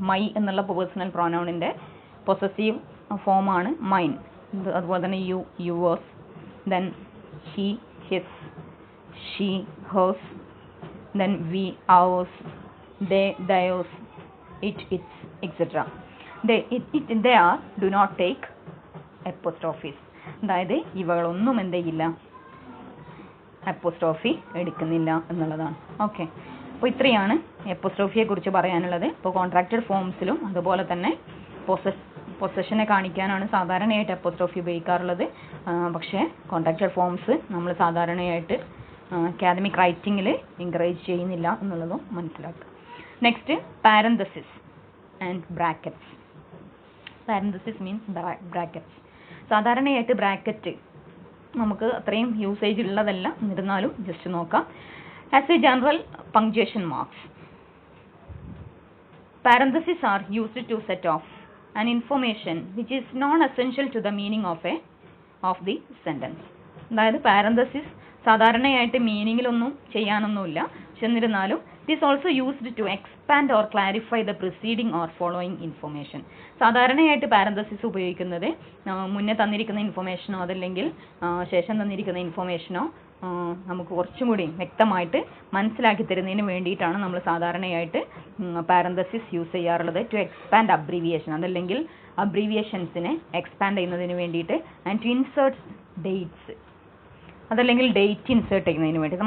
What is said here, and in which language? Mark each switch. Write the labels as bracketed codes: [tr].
[ml] My എന്നുള്ള personal പ്രോനൗണിൻ്റെ possessive ഫോമാണ് mine. അതുപോലെ തന്നെ U, yours, then he, his, she, hers, then we, hours, they, theirs, it's etcetera. [en] They are do not take apostrophes. [ml] അതായത് ഇവകളൊന്നും എന്ത് ചെയ്യില്ല? Apostrophe എടുക്കുന്നില്ല എന്നുള്ളതാണ്. ഓക്കെ, അപ്പോൾ ഇത്രയാണ് അപ്പോസ്ട്രോഫിയെ കുറിച്ച് പറയാനുള്ളത്. ഇപ്പോൾ കോൺട്രാക്റ്റഡ് ഫോംസിലും അതുപോലെ തന്നെ പൊസഷനെ കാണിക്കാനാണ് സാധാരണയായിട്ട് അപ്പോസ്ട്രോഫി ഉപയോഗിക്കാറുള്ളത്. പക്ഷേ കോൺട്രാക്റ്റഡ് ഫോംസ് നമ്മൾ സാധാരണയായിട്ട് അക്കാദമിക് റൈറ്റിങ്ങിൽ എൻകറേജ് ചെയ്യുന്നില്ല എന്നുള്ളതും മനസ്സിലാക്കുക. [en] Next parenthesis and brackets. Parenthesis means brackets. [ml] സാധാരണയായിട്ട് ബ്രാക്കറ്റ് നമുക്ക് അത്രയും യൂസേജ് ഉള്ളതല്ല, എന്നിരുന്നാലും ജസ്റ്റ് നോക്കാം. [en] As a general punctuation marks, parentheses are used to set off an information which is non-essential to the meaning of the sentence. [ml] അതായത് parenthesis സാധാരണയായിട്ട് മീനിങ്ങിലൊന്നും ചെയ്യാനൊന്നുമില്ല. പക്ഷെ എന്നിരുന്നാലും [en] it is also used to expand or clarify the preceding or following information. [ml] സാധാരണയായിട്ട് parenthesis ഉപയോഗിക്കുന്നത് മുന്നേ തന്നിരിക്കുന്ന ഇൻഫർമേഷനോ അതല്ലെങ്കിൽ ശേഷം തന്നിരിക്കുന്ന ഇൻഫർമേഷനോ നമുക്ക് കുറച്ചും കൂടി വ്യക്തമായിട്ട് മനസ്സിലാക്കി തരുന്നതിന് വേണ്ടിയിട്ടാണ് നമ്മൾ സാധാരണയായിട്ട് പാരന്തസിസ് യൂസ് ചെയ്യാറുള്ളത്. [en] to expand abbreviation, [ml] അതല്ലെങ്കിൽ അബ്രീവിയേഷൻസിനെ എക്സ്പാൻഡ് ചെയ്യുന്നതിന് വേണ്ടിയിട്ട്, [en] and to insert dates, [ml] അതല്ലെങ്കിൽ ഡേറ്റ് ഇൻസേർട്ട് ചെയ്യുന്നതിന് വേണ്ടി.